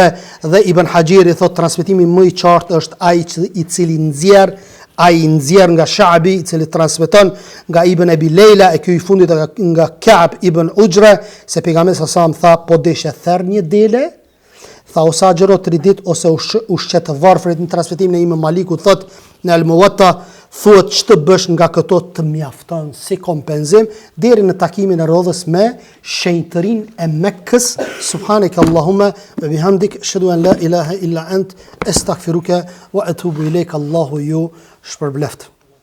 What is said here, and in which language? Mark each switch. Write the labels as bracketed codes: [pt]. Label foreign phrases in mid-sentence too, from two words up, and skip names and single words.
[sq] Dhe Ibn Hajeri thot transmetimi më i qartë është ai i cili nxjerr nga Sha'bi, i cili transmeton nga Ibn Abi Leila, e ky i fundit nga Ka'b ibn Ujra, se pejgamberi sa tha po deshe therr një dele, tha ose agjëro 3 ditë ose ushqet të varfrit. Në transmetimin e Imam Malikut thot në Al-Muwatta thuhet ç'të bësh nga këto të mjafton si kompenzim deri në takimin e rodhës me shenjtërinë e Mekkës. [ar] سبحانك اللهم وبحمدك أشهد أن لا إله إلا أنت أستغفرك وأتوب إليك. [sq] Allahu ju shpërbleft.